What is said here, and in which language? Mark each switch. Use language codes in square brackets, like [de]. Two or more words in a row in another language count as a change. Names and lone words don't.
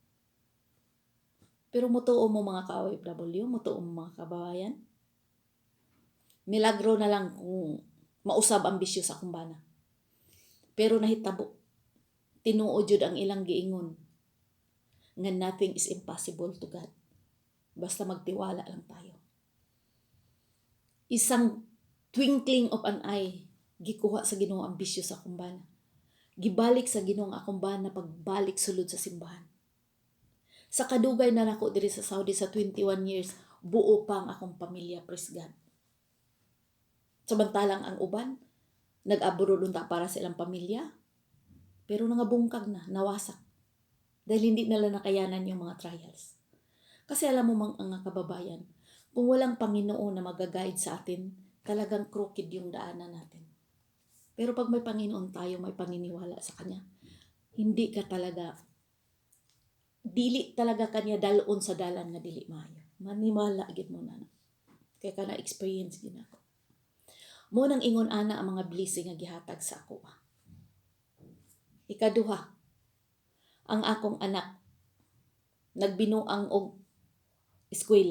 [ceb] Pero mutuo mo mga ka-OFW, mutuo mo mga kababayan. Milagro na lang kung mausab ang bisyo sa akong bana. Pero nahitabo, tinuod jud ang ilang giingon nga [en] nothing is impossible to God. [tl] Basta magtiwala lang tayo. [en] Isang twinkling of an eye, [ceb] gikuha sa Ginoo ang bisyo sa akong bana. Gibalik sa Ginoo ang akong bana pagbalik sulod sa simbahan. Sa kadugay na nako diri sa Saudi sa 21 years, buo pa ang akong pamilya, [en] praise God. [ceb] Samantalang ang uban, nag-abroad unta para sa ilang pamilya, pero nangabungkag na, nawasak. [tl] Dahil hindi nila nakayanan yung mga trials. Kasi alam mo mga kababayan, kung walang Panginoon na mag-guide sa atin, talagang crooked yung daanan natin. Pero pag may Panginoon tayo, may paniniwala sa Kanya, hindi ka talaga, [ceb] dili talaga Kanya dalon sa dalan nga dili maayo. [hil] Maniwala gid mo na. [tl] Kaya ka na-experience din ako. [ceb] Mo nang ingon ana ang mga blessing nga gihatag sa ako. Ikaduha, ang akong anak nagbinuang og eskwela.